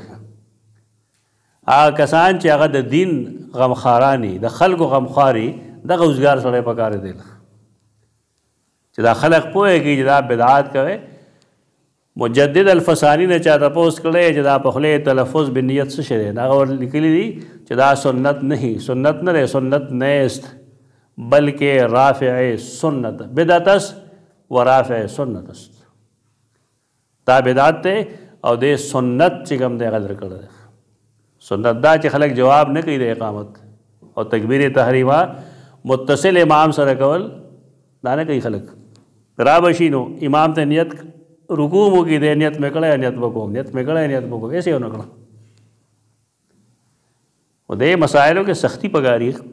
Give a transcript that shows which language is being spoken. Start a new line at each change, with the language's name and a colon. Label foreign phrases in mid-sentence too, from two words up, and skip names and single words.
Pashto: هغه کسان چې هغه د دین غمخواراني د خلکو غمخواري دغه اوزګار سړی پکار دی چې دا خلق پوهېږي چې دا بدعات کوي مجدد الفسانی نه چا تپوس کړی چې دا په خولې تلفظ بنیت څه شی دی هغه ور لیکلي دي چې دا
Urdu: سنت نہیں
Pashto: سنت نه دی
Persian: سنت نیست
Pashto: بلکې رافع سنت
Persian: بدعت است و رافع سنت است
Pashto: دا بدعت دی او د سنت چې کوم دی هغه در کړی دی سنت دا چې خلک جواب نه کوي د اقامت او تکبیر تحریمه متصل امام سره کول دا نه کوي خلک را بشي نو امام ته نیت رکوع مو کې دی نیت مې کړی نیت به کوم نیت مې کړی نیت به کوم ایسے ونه کړه او دې مسایلو کې سختی پکاري